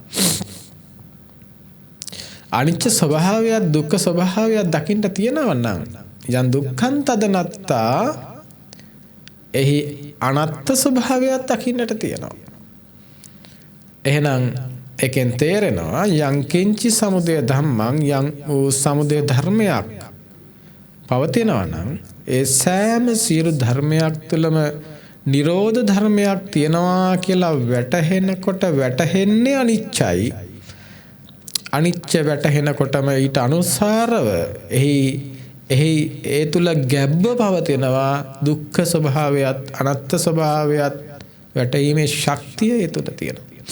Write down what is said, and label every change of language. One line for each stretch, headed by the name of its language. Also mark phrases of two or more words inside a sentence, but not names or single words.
Sinhala: අනිච්ච ස්වභාවයක් දුක්ඛ ස්වභාවයක් දකින්නට තියෙනවා නම් යම්
Pali: දුක්ඛං තදනත්තා
Sinhala: එහි අනත්ත් ස්වභාවයක් දකින්නට තියෙනවා. එහෙනම් එකෙන් තේරෙනවා
Pali: යං කිංචි සමුදය ධම්මං
Sinhala: යං සමුදය ධර්මයක් පවතිනවා නම් ඒ සෑම සියලු ධර්මයක් තුළම නිරෝධ ධර්මයක් තියෙනවා කියලා වැටහෙනකොට වැටහෙන්නේ අනිච්චයි. අනිච්ච වැටහෙනකොටම ඊට අනුසාරව එහි ඒ තුල ගැබ්ව පවතිනවා දුක්ඛ ස්වභාවයත් අනත්ත් ස්වභාවයත් වැටීමේ ශක්තිය ඒ තුල තියෙනවා.